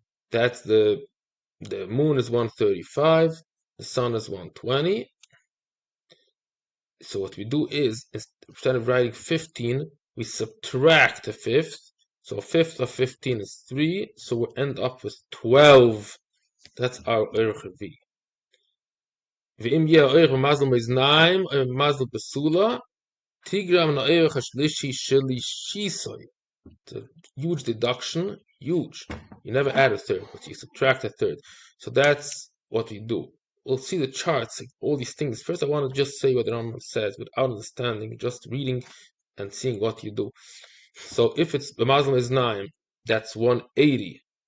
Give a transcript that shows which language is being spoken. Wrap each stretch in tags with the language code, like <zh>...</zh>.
<en>That's the moon is 135, the sun is 120. So what we do is, instead of writing 15, we subtract a fifth. So a fifth of 15 is 3, so we end up with 12. That's our orec reviiA.</en> <he>ואם יהיה האורך במזל מאזניים או במזל בסולה, תיגרע מן האורך השלישי שלישיסוי.</he> <en>It's a huge deduction, huge. You never add a third, but you subtract a third. So that's what we do. We'll see the charts, like all these things. First, I want to just say what the Rambam says without understanding, just reading and seeing what you do. So if it's the Mazel is 9, that's 180.</en>